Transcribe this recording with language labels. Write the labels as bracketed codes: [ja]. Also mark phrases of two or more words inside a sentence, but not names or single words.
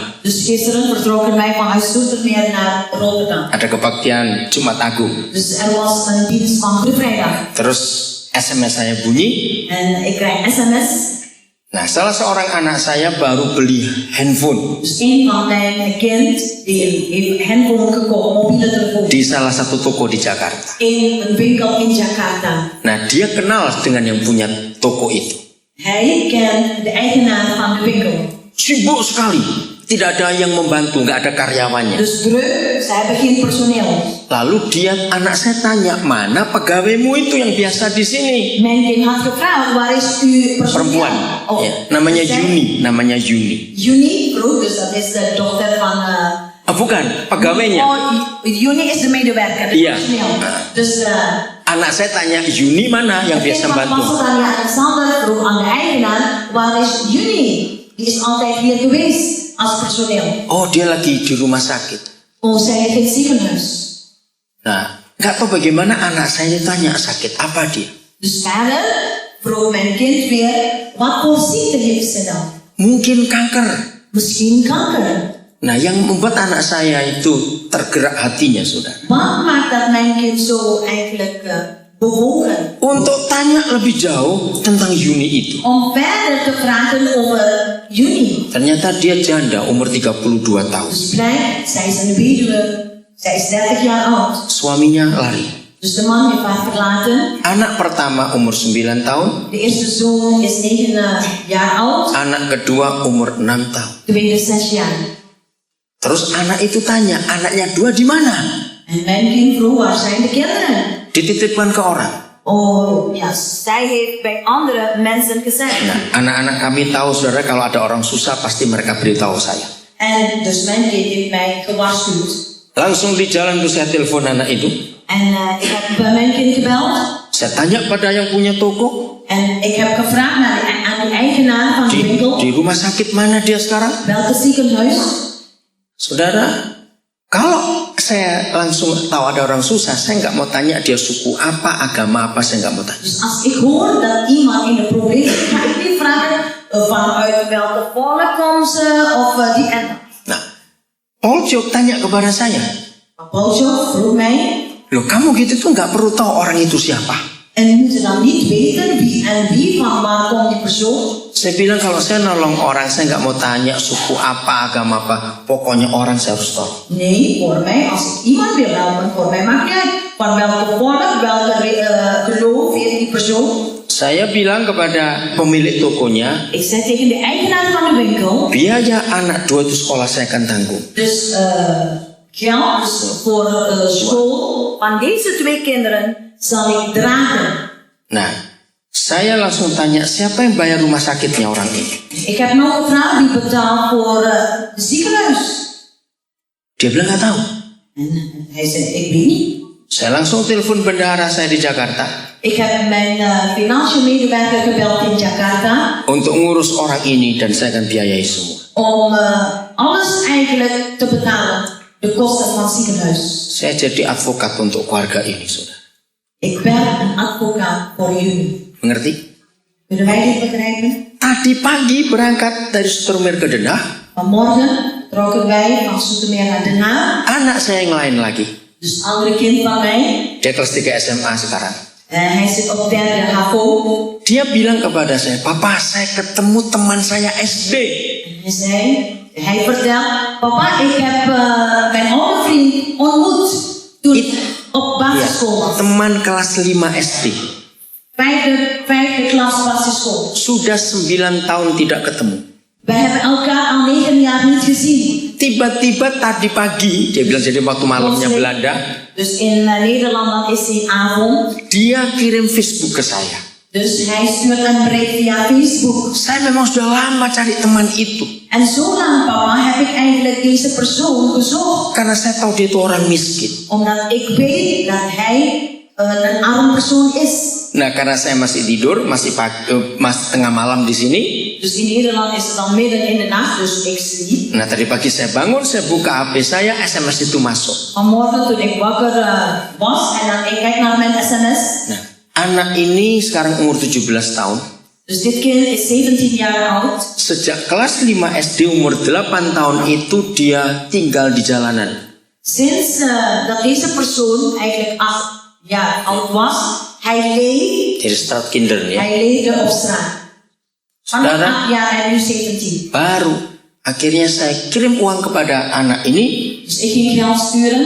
[nl] Dus gisteren vertrokken wij vanuit Zoetermeer naar Rotterdam. [id] Ada kebaktian Jumat Agung. [nl] Dus er was een dienst van Goede Vrijdag. [id] Terus SMS saya bunyi. [nl] En ik krijg sms. [id] Nah, salah seorang anak saya baru beli handphone [nl] Dus een van mijn kind die heeft handphone gekocht, mobiele telefoon. [id] di salah satu toko di Jakarta. [nl] In een winkel in Jakarta. [id] Nah, dia kenal dengan yang punya toko itu. [nl] Hij kent de eigenaar van de winkel. [id] Sibuk sekali, tidak ada yang membantu, nggak ada karyawannya. [nl] Dus druk, ze hebben geen personeel. [id] Lalu anak saya tanya, mana pegawaimu itu yang biasa di sini? [nl] Mijn kind had gevraagd, waar is uw personeel? [id] Perempuan, Oh, ya, namanya [nl] zij- [id] Yuni, namanya Yuni. [nl] Juni vroeg, dus dat is de dochter van... [id] bukan, pegawainya. [nl] Oh, Juni is de medewerker, de [id] Iya. [nl] personeel. Dus [id] Anak saya tanya, Yuni mana yang [nl] het [id] biasa [nl] kind van [id] bantu? [nl] pastor aan Alexander vroeg aan de eigenaar, waar is Juni? Die is altijd hier geweest als personeel. [id] Oh, dia lagi di rumah sakit. [nl] Oh, zij heeft het ziekenhuis. [id] Nah, nggak tahu bagaimana anak saya tanya sakit apa dia. [nl] Dus verder vroeg mijn kind weer, wat voor ziekte heeft ze dan? [id] Mungkin kanker. [nl] Misschien kanker. [id] Nah, yang membuat anak saya itu tergerak hatinya, saudara. [nl] Wat maakt dat mijn kind zo eigenlijk bewogen? [id] Untuk tanya lebih jauh tentang Yuni itu. [nl] Om verder te vragen over Juni. [id] Ternyata dia janda umur 32 tahun. [nl] Dus blijkt, zij is een weduwe. Zij is 30 jaar oud. [id] Suaminya lari. [nl] Dus de man heeft haar verlaten. [id] Anak pertama umur 9 tahun. [nl] De eerste zoon is 9 jaar oud. [id] Anak kedua umur 6 tahun. [nl] Tweede 6 jaar. [id] Terus anak itu tanya, anaknya dua di mana? [nl] En mijn kind vroeg, waar zijn de kinderen? [id] Dititipkan ke orang. [nl] Oh, ja, zij heeft bij andere mensen gezegd. [id] Nah, anak-anak kami tahu, saudara, kalau ada orang susah pasti mereka beritahu saya. [nl] En dus mijn kind heeft mij gewaarschuwd. [id] Langsung di jalan tuh saya telepon anak itu. [nl] En ik heb bij mijn kind gebeld. [id] Saya tanya pada yang punya toko. [nl] En ik heb gevraagd aan de eigenaar van de winkel. [id] Di rumah sakit mana dia sekarang? [nl] Welke ziekenhuis? [id] Saudara, kalau saya langsung tahu ada orang susah, saya nggak mau tanya dia suku apa, agama apa, saya nggak mau tanya. [nl] Dus als ik hoor dat iemand in de problemen is, ga ik niet vragen vanuit welke volk komt ze of die en dat. [id] Nah, Paul Jok tanya kepada saya, [nl] Paultje vroeg mij, [id] loh kamu gitu tuh nggak perlu tahu orang itu siapa. [nl] en moet je dan niet weten wie van waar komt die persoon? [id] Saya bilang kalau saya nolong orang, saya nggak mau tanya suku apa, agama apa, pokoknya orang saya harus tolong. [nl] Nee, voor mij, als ik iemand wil helpen, voor mij maakt niet uit van welke volk, welke geloof heeft die persoon. [id] Saya bilang kepada pemilik tokonya, [nl] Ik zei tegen de eigenaar van de winkel, [id] biaya anak dua itu sekolah saya akan tanggung. [nl] dus geld voor school van deze 2 kinderen zal ik dragen. [id] Nah, saya langsung tanya siapa yang bayar rumah sakitnya orang ini. [nl] Ik heb nog gevraagd wie betaalt voor het ziekenhuis. [id] Dia bilang nggak tahu. [nl] En hij zei, ik weet niet. [id] Saya langsung telepon bendahara saya di Jakarta [nl] Ik heb mijn financieel medewerker gebeld in Jakarta [id] untuk ngurus orang ini dan saya akan biayai semua. [nl] om alles eigenlijk te betalen, de kosten van het ziekenhuis. [id] Saya jadi advokat untuk keluarga ini, saudara. [nl] Ik ben een advocaat voor jullie. [id] Mengerti? [nl] Kunnen wij dit begrijpen? [id] Tadi pagi berangkat dari Zoetermeer ke Den Haag. [nl] Vanmorgen trokken wij van Zoetermeer naar Den Haag. [id] Anak saya yang lain lagi. [nl] Dus andere kind van mij, [id] Dia kelas 3 SMA sekarang. [nl] hij zit op 3e HAVO. [id] Dia bilang kepada saya, Papa, saya ketemu teman saya SD. [nl] En hij vertelt, papa, ik heb mijn oude vriend ontmoet toen op basisschool was. [id] Teman kelas 5 SD. [nl] Vijfde klas basisschool. [id] Sudah 9 tahun tidak ketemu. [nl] Wij hebben elkaar al 9 jaar niet gezien. [id] Tiba-tiba tadi pagi, dia bilang jadi waktu malamnya Belanda, [nl] Dus in Nederland dan is hij avond. [id] dia kirim Facebook ke saya. [nl] Dus hij stuurt een bericht via Facebook. [id] Saya memang sudah lama cari teman itu. [nl] En zo lang, papa, heb ik eigenlijk deze persoon gezocht. [id] Karena saya tahu dia itu orang miskin. [nl] Omdat ik weet dat hij een arm persoon is. [id] Nah, karena saya masih tidur, masih tengah malam di sini. [nl] Dus in Nederland is het dan midden in de nacht, dus ik sliep. [id] Nah, tadi pagi saya bangun, saya buka HP saya, SMS itu masuk. [nl] Vanmorgen toen ik wakker was en dan ik kijk naar mijn sms. [id] Nah, anak ini sekarang umur 17 tahun. [nl] Dus dit kind is 17 jaar oud. [id] Sejak kelas 5 SD umur 8 tahun itu dia tinggal di jalanan. [nl] Sinds dat deze persoon eigenlijk 8 jaar oud was, hij leeft. [id] Jadi straatkinder ya. [nl] Hij leefde op straat. Vanaf 8 jaar en nu 17. [id] Baru akhirnya saya kirim uang kepada anak ini [nl] Dus ik ging geld sturen